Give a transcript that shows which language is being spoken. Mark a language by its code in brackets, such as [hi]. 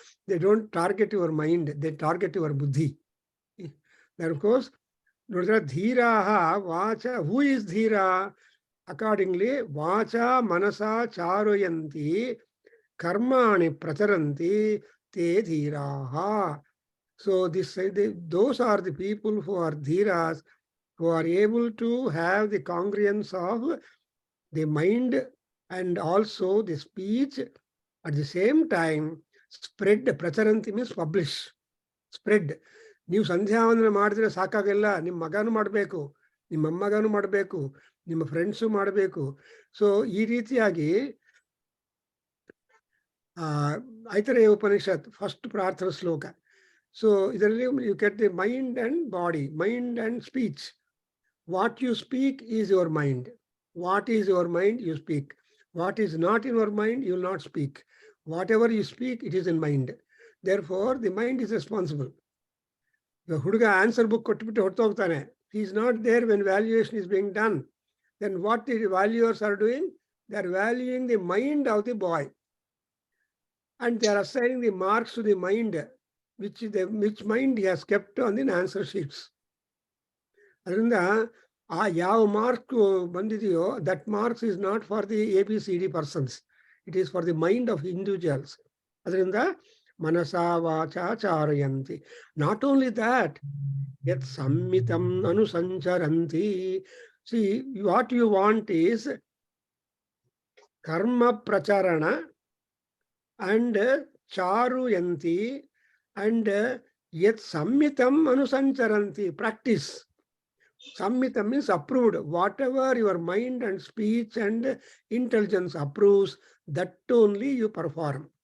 [en] They don't target your mind, they target your ಬುದ್ಧಿ. [kn] Course ನೋಡಿದ್ರೆ [sa] ಧೀರಾಹ ವಾಚ, [en] Who is ಧೀರ? [sa] ಅಕಾರ್ಡಿಂಗ್ಲಿ ವಾಚ ಮನಸ ಚಾರುಯಂತಿ ಕರ್ಮಾಣಿ ಪ್ರಚರಂತಿ ತೇ ಧೀರಾಹ. [en] So those are the people who are dhiras, who are able to have the congruence of the mind and also the speech at the same time. Spread, pracharanti means publish, spread. [kn] ನೀವು ಸಂಧ್ಯಾವಂದನೆ ಮಾಡಿದ್ರೆ ಸಾಕಾಗಲ್ಲ, ನಿಮ್ಮ ಮಗನೂ ಮಾಡಬೇಕು, ನಿಮ್ಮ ಅಮ್ಮಗನೂ ಮಾಡಬೇಕು, ನಿಮ್ಮ friends ಮಾಡಬೇಕು. ಸೊ ಈ ರೀತಿಯಾಗಿ ಐತರೇಯ ಉಪನಿಷತ್ ಫಸ್ಟ್ ಪ್ರಾರ್ಥನಾ ಶ್ಲೋಕ. [en] So you get the mind and body, mind and speech. What you speak is your mind. What is your mind, you speak. What is not in your mind, you will not speak. Whatever you speak, it is in mind. Therefore, the mind is responsible. The [kn] huduga answer book kottubittu hortogtane. [en] He is not there when valuation is being done. Then what the valuers are doing? They are valuing the mind of the boy. And they are assigning the marks to the mind, which mind he has kept on the answer sheets. [kn] ಅದರಿಂದ ಆ ಯಾವ mark ಬಂದಿದೆಯೋ [en] That marks is not for the ABCD persons, it is for the mind of individuals. [sa] ಅದರಿಂದ ಮನಸ ವಾಚ ಚಾರಯಂತಿ. [en] not only that, [sa] ಯತ್ ಸಂಮಿತಂ ಅನುಸಂಚರಂತಿ. [en] see what you want is [sa] ಕರ್ಮ ಪ್ರಚಾರಣ and ಚಾರುಯಂತಿ and yet sammitam anusancharanti, [en] practice. Sammitam means approved. Whatever your mind and speech and intelligence approves, that only you perform.